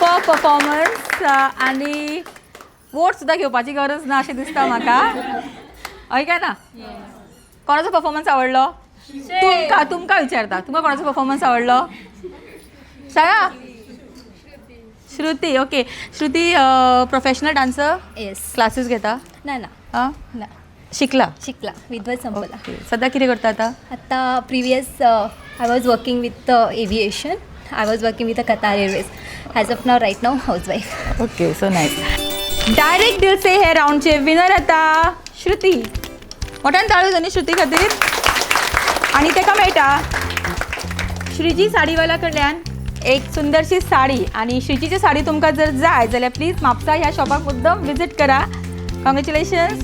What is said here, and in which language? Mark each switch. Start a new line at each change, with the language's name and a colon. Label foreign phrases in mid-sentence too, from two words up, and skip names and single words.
Konkani: परफॉर्मन्स आनी वोट सुद्दां घेवपाची गरज ना अशें दिसता म्हाका. ऐका ना, कोणाचो परफॉर्मन्स आवडलो? तुमकां विचारता, तुमकां कोणाचो परफॉर्मन्स आवडलो? सांगा. श्रुती.
English: ओके, श्रुती professional dancer? येस.
Konkani: क्लासेस घेता? ना हां, शिकला विद्वत संपला. सध्या कितें करता
English: आता previous I was working with aviation. I was working with Qatar Airways. As of now right now housewife. okay, so nice.
Konkani: डायरेक्ट दिल से हे राऊंडचे विनर आता श्रुती. मोठ्यान ताळयो जाणी श्रुती खातीर. आणि ताका मेळटा श्रीजी साडीवाला कडल्यान एक सुंदरशी साडी. आणि श्रीजीची साडी तुमकां जर जाय जाल्यार प्लीज म्हापसा ह्या शॉपाक मुद्दम विजीट करा.
English: कॉंग्रॅच्युलेशन्स.